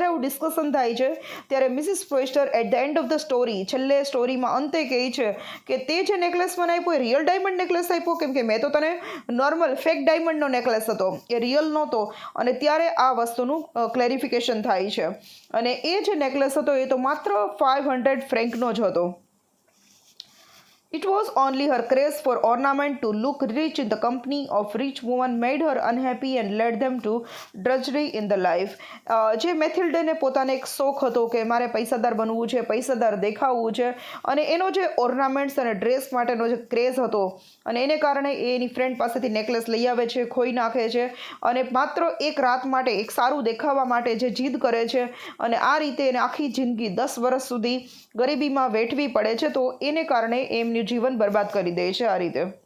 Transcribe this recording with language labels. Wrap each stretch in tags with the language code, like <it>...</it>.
<gu>જ્યારે આવું ડિસ્કશન થાય છે ત્યારે Mrs ફ્રોઇસ્ટર</gu> <en>at the end of the story,</en> <gu>છેલ્લે સ્ટોરીમાં અંતે કહે છે કે તે જે નેકલેસ મને આપ્યો એ રિયલ ડાયમંડ નેકલેસ આપ્યો, કેમ કે મેં તો તને નોર્મલ ફેક ડાયમંડનો નેકલેસ હતો, એ રિયલ નહોતો. અને ત્યારે આ વસ્તુનું ક્લેરિફિકેશન થાય છે. અને એ જે નેકલેસ હતો એ તો માત્ર 500 ફ્રેન્કનો જ હતો.</gu> <en>It was only her craze for ornament to look rich in the company of rich women made her unhappy and led them to drudgery in the life.</en> <gu>જે મેથિલ્ડેને પોતાને એક શોખ હતો કે મારે પૈસાદાર બનવું છે, પૈસાદાર દેખાવું છે, અને એનો જે ઓર્નામેન્ટ્સ અને ડ્રેસ માટેનો જે ક્રેઝ હતો, અને એને કારણે એ એની ફ્રેન્ડ પાસેથી નેકલેસ લઈ આવે છે, ખોઈ નાખે છે, અને માત્ર એક રાત માટે, એક સારું દેખાવા માટે જે જીદ કરે છે, અને આ રીતે એને આખી જિંદગી 10 વર્ષ સુધી ગરીબીમાં વેઠવી પડે છે, તો એને કારણે એમની જીવન બરબાદ કરી દે છે આ રીતે.</gu>